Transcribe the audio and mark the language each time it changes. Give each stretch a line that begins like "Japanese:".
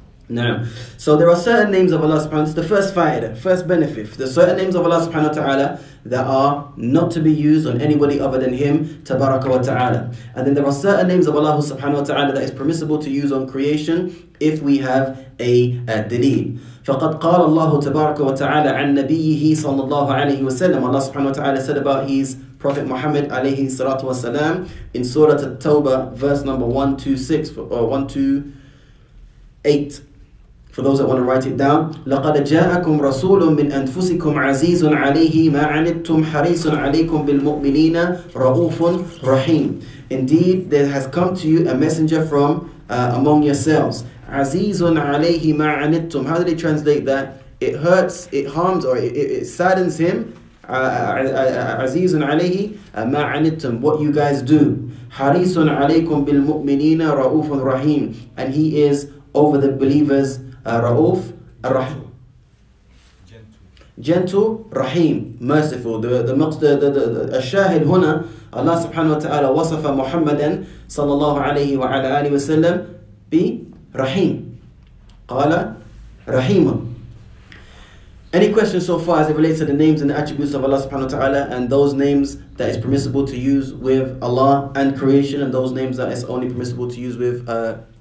English: Now, so there are certain names of Allah subhanahu wa ta'ala. It's the first fa'idah, first benefit. There's certain names of Allah subhanahu wa ta'ala that are not to be used on anybody other than Him, tabaraka wa ta'ala. And then there are certain names of Allah subhanahu wa ta'ala that is permissible to use on creation if we have a dalil.
Arabic: فقد قال الله تبارك وتعالى عن نبيه صلى الله عليه وسلم.
English: Allah subhanahu wa ta'ala said about His Prophet Muhammad alayhi salatu wasalam in Surah At-Tawbah, verse number 126 or 128. For those that want to write it down,
Arabic: لَقَدْ جَاءَكُمْ رَسُولٌ مِّنْ أَنفُسِكُمْ عَزِيزٌ عَلَيْهِ مَا عَنِتُّمْ حَرِيصٌ عَلَيْكُمْ بِالْمُؤْمِنِينَ رَؤُوفٌ رَحِيمٌ.
English: Indeed, there has come to you a messenger from among yourselves.
Arabic: عَزِيزٌ عَلَيْهِ مَا عَنِتُّمْ.
English: How do they translate that? It hurts, it harms, or it saddens him.
Arabic: عَزِيزٌ عَلَيْهِ مَا عَنِتُّمْ.
English: What you guys do.
Arabic: حَرِيصٌ عَلَيْكُمْ بِالْمُؤْمِنِينَ رَؤُوفٌ رَحِيمٌ.
English: And He is over the believers Ra'uf, Rahim. Gentle, Rahim, merciful.
Arabic: The الشاهد هنا Allah subhanahu wa ta'ala وصف محمدا صلى الله عليه وعلى آله وسلم برحيم. قال رحيم.
English: Any questions so far as it relates to the names and the attributes of Allah subhanahu wa ta'ala, and those names that is permissible to use with Allah and creation, and those names that is only permissible to use with Allah?